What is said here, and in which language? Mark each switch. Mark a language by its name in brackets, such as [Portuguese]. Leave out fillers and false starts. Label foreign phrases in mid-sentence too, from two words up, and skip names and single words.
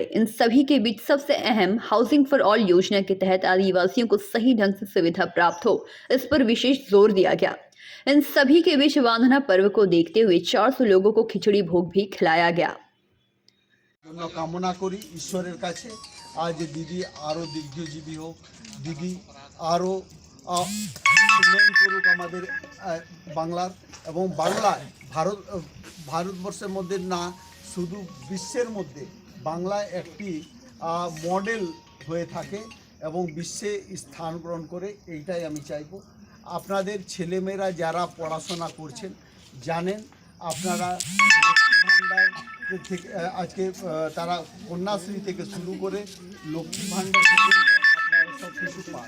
[Hindi] इन सभी के बीच सबसे अहम हाउसिंग फॉर ऑल योजना के तहत आदिवासियों को सही ढंग से सुविधा प्राप्त हो, इस पर विशेष जोर दिया गया। इन सभी के बीच बांधना पर्व को देखते हुए 400 लोगों को खिचड़ी भोग भी खिलाया गया। [Bangla] কামনা করি ঈশ্বরের কাছে আজ দিদি আরো দীর্ঘজীবী হো, দিদি আরো উন্নয়ন করুক আমাদের বাংলার এবং বাংলায় ভারতবর্ষের মধ্যে না শুধু বিশ্বের মধ্যে বাংলা একটি মডেল হয়ে থাকে এবং বিশ্বে স্থান গ্রহণ করে, এইটাই আমি চাইব। আপনাদের ছেলেমেয়েরা যারা পড়াশোনা করছেন জানেন আপনারা লক্ষ্মী ভাণ্ডার থেকে আজকে তারা কন্যাশ্রী থেকে শুরু করে লক্ষ্মী ভাণ্ডার আপনারা সব কিছু পান।